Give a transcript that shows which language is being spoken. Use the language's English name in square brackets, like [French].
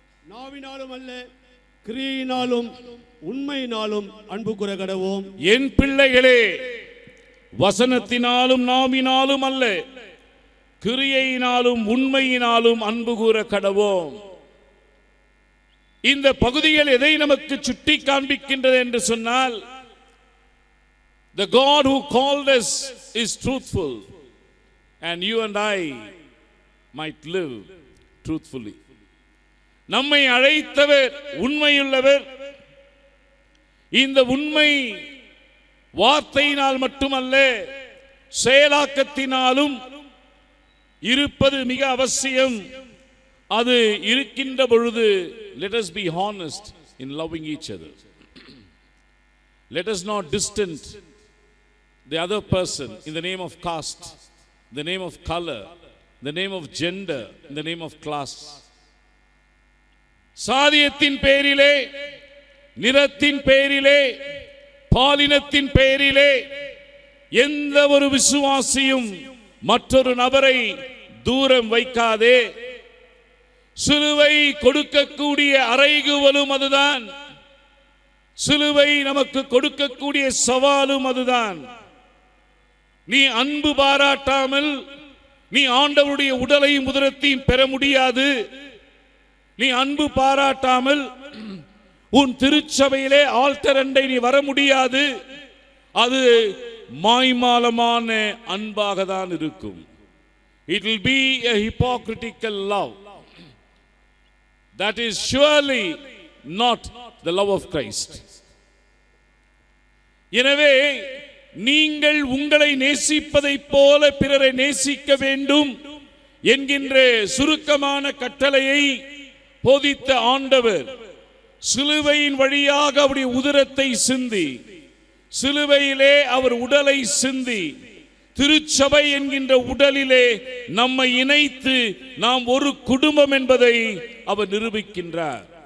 [Tamil] நாவினாலும் அல்ல, கிரியையினாலும் உண்மையினாலும் அன்பு கூற கடவோம். என் பிள்ளைகளே, வசனத்தினாலும் நாவினாலும் அல்ல, கிரியையினாலும் உண்மையினாலும் அன்பு கூற கடவோம். இந்த பகுதிகள் எதை நமக்கு சுட்டி காண்பிக்கின்றது என்று சொன்னால், [English] the God who called us is truthful, and you and I might live truthfully. [Tamil] நம்மை அழைத்தவர் உண்மையுள்ளவர். இந்த உண்மை வார்த்தையினால் மட்டுமல்ல, செயலாக்கத்தினாலும் இருப்பது மிக அவசியம். அது இருக்கின்ற பொழுது [English] let us be honest in loving each other. Let us not distance the other person in the name of caste, in the name of color, in the name of gender, in the name of class. [Tamil] சாதியத்தின் பெயரிலே, நிறத்தின் பெயரிலே, பாலினத்தின் பெயரிலே எந்த ஒரு விசுவாசியும் மற்றொரு நபரை தூரம் வைக்காதே. சிலுவை கொடுக்கக்கூடிய அறைகூவலும் அதுதான். சிலுவை நமக்கு கொடுக்கக்கூடிய சவாலும் அதுதான். நீ அன்பு பாராட்டாமல் நீ ஆண்டவருடைய உடலையும் உதரத்தையும் பெற முடியாது. நீ அன்பு பாராட்டாமல் உன் திருச்சபையிலே ஆல்டர் அண்டை நீ வர முடியாது. அது மாய்மாலமான அன்பாக தான் இருக்கும். [English] It will be a hypocritical love. That is surely not the love of Christ. [Tamil] எனவே நீங்கள் உங்களை நேசிப்பதைப் போல பிறரை நேசிக்க வேண்டும் என்கின்ற சுருக்கமான கட்டளையை போதித்த ஆண்டவர் சிலுவையின் வழியாக அவருடைய உதிரத்தை சிந்தி, சிலுவையிலே அவர் உடலை சிந்தி, திருச்சபை என்கின்ற உடலிலே நம்மை இணைத்து நாம் ஒரு குடும்பம் என்பதை அவர் நிரூபிக்கின்றார்.